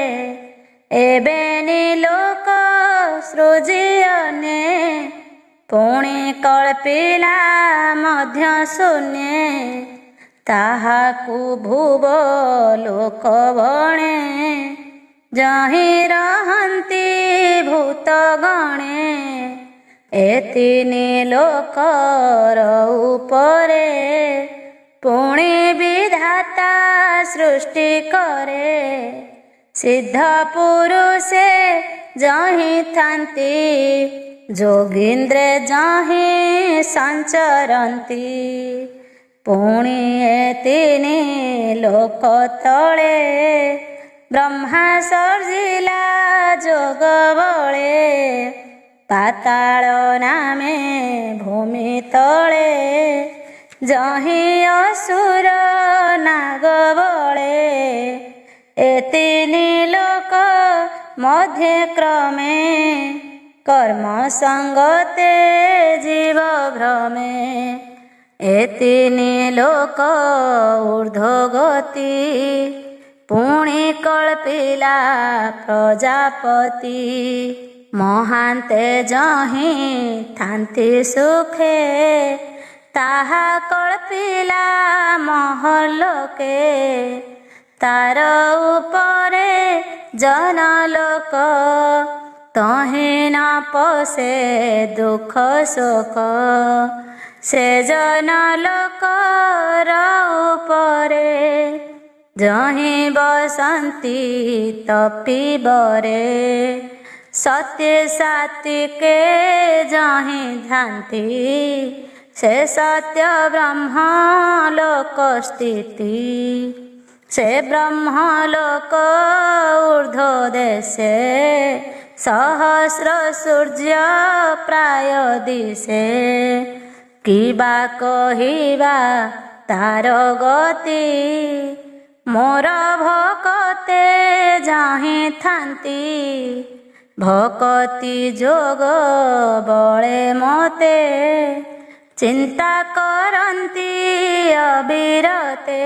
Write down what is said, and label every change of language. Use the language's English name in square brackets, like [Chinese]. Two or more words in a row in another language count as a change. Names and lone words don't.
[Odia] ଏବେନି ଲୋକ ସୃଜିୟନେ ପୁଣି କଳ୍ପିଲା ମଧ୍ୟ ଶୂନ୍ୟେ ତାହାକୁ ଭୁବ ଲୋକ ବଣେ ଯହିଁ ରହନ୍ତି ଭୂତ ଗଣେ ଏତିନି ଲୋକର ଉପରେ ପୁଣି ବିଧାତା ସୃଷ୍ଟି କରେ ସିଦ୍ଧ ପୁରୁଷେ ଯହିଁ ଥାନ୍ତି ଯୋଗିନ୍ଦ୍ରେ ଯହିଁ ସଞ୍ଚରନ୍ତି ପୁଣି ଏତିନି ଲୋକ ତଳେ ବ୍ରହ୍ମା ସର୍ଜିଲା ଯୋଗ ବଳେ ପାତାଳ ନାମେ ଭୂମି ତଳେ ଯହିଁ ଅସୁର ନାଗ ବଳେ ଏତିନି ଲୋକ ମଧ୍ୟେ କ୍ରମେ କର୍ମ ସଙ୍ଗତେ ଜୀବ ଭ୍ରମେ ଏତିନି ଲୋକ ଊର୍ଦ୍ଧ୍ୱଗତି ପୁଣି କଳ୍ପିଲା ପ୍ରଜାପତି ମହାନ୍ତେ ଯହିଁ ଥାନ୍ତି ସୁଖେ ତାହା କଳ୍ପିଲା ମହଲୋକେ ତାର ଉପରେ ଜନଲୋକ ତହିଁ ନ ପଶେ ଦୁଖ ଶୋକ ସେ ଜନଲୋକର ଉପରେ ଯହିଁ ବସନ୍ତି ତପିବରେ ସତ୍ୟ ସାତ୍ତ୍ୱିକେ ଯହିଁ ଧ୍ୟାନ୍ତି ସେ ସତ୍ୟ ବ୍ରହ୍ମ ଲୋକ ସ୍ଥିତି ସେ ବ୍ରହ୍ମ ଲୋକ ଊର୍ଦ୍ଧ୍ୱ ଦେଶେ ସହସ୍ର ସୂର୍ଯ୍ୟ ପ୍ରାୟ ଦିଶେ କିବା କହିବା ତାର ଗତି ମୋର ଭକତେ ଯହିଁ ଥାନ୍ତି ଭକତି ଯୋଗ ବଳେ ମତେ ଚିନ୍ତା କରନ୍ତି ଅବିରତେ